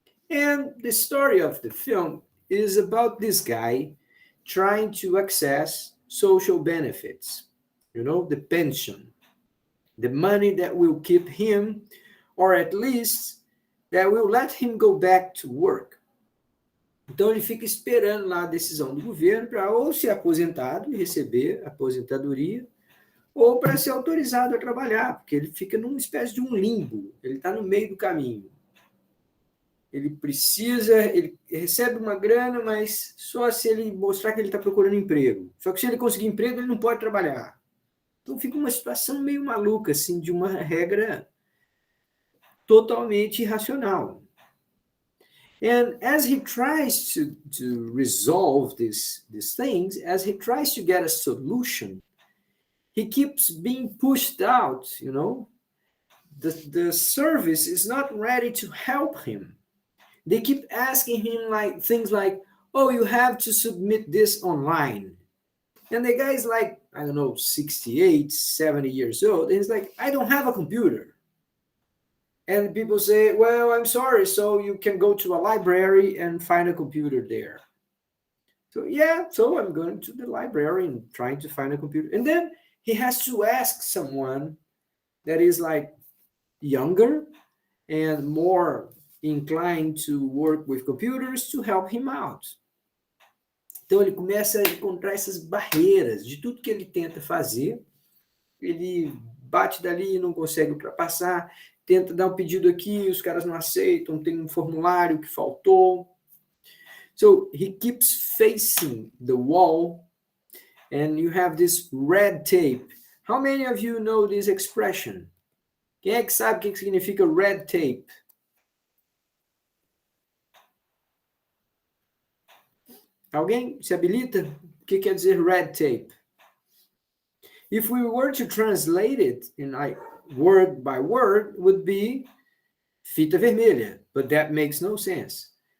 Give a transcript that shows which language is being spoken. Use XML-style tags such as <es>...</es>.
<en>And the story of the film is about this guy trying to access social benefits, the pension, the money that will keep him, or at least that will let him go back to work.</en> <pt>Então ele fica esperando lá a decisão do governo para ou ser aposentado e receber aposentadoria, ou para ser autorizado a trabalhar, porque ele fica numa espécie de um limbo, ele está no meio do caminho. Ele recebe uma grana, mas só se ele mostrar que ele está procurando emprego. Só que se ele conseguir emprego, ele não pode trabalhar. Então fica uma situação meio maluca, assim, de uma regra totalmente irracional.</pt> <en>And as he tries to resolve these things, as he tries to get a solution, he keeps being pushed out, The service is not ready to help him. They keep asking him things like, oh, you have to submit this online. And the guy is 68, 70 years old. And he's like, I don't have a computer. And people say, well, I'm sorry. So you can go to a library and find a computer there. So I'm going to the library and trying to find a computer. And then he has to ask someone that is younger and more inclined to work with computers to help him out.</en> <pt>Então ele começa a encontrar essas barreiras de tudo que ele tenta fazer. Ele bate dali e não consegue ultrapassar, tenta dar um pedido aqui, os caras não aceitam, tem um formulário que faltou.</pt> <en>So he keeps facing the wall, and you have this red tape. How many of you know this expression?</en> <pt>Quem é que sabe o que significa red tape? Alguém se habilita? O que quer dizer red tape?</pt> <en>If we were to translate it in word by word, it would be</en> <pt>fita vermelha,</pt> <en>but that makes no sense.</en>